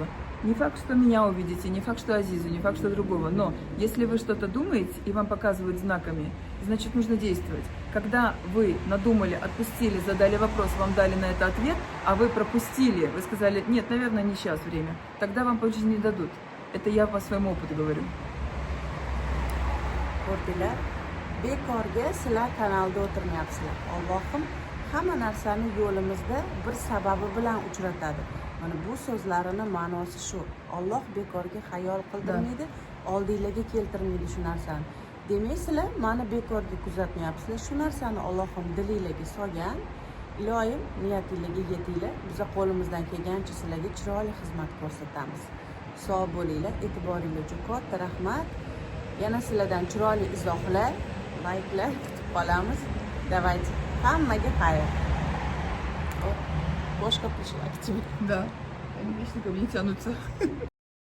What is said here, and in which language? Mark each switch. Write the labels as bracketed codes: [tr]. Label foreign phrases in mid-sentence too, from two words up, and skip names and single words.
[ru] Не факт, что меня увидите, не факт, что Азизу, не факт, что другого. Но если вы что-то думаете и вам показывают знаками, значит, нужно действовать. Когда вы надумали, отпустили, задали вопрос, вам дали на это ответ, а вы пропустили, вы сказали, нет, наверное, не сейчас время, тогда вам по жизни не дадут. Это я по своему опыту говорю. [uz] Ko'rdilar, bekorga sizlar kanalda o'tirmayapsizlar. Allohim hamma narsani yo'limizda bir sababi bilan uchratadi. Mana bu so'zlarini ma'nosi shu. Alloh bekorga xayol qildirmaydi, oldinglarga keltirmaydi shu narsani. Demak, sizlar mani bekorga kuzatmayapsizlar. Shu narsani Allohim dilinglarga solgan. Iloyim niyatinglarga yetinglar. Biz qo'limizdan kelgancha sizlarga chiroyli xizmat ko'rsatamiz. Sog' bo'linglar, e'tiboringlar uchun katta rahmat. Yana sizlardan chiroyli izohlar, layklar kutib qolamiz. [ru] Давайте. [uz] Hammaga xayr. Boshqa [ru] пришло к тебе. Да, они вечно ко мне тянутся.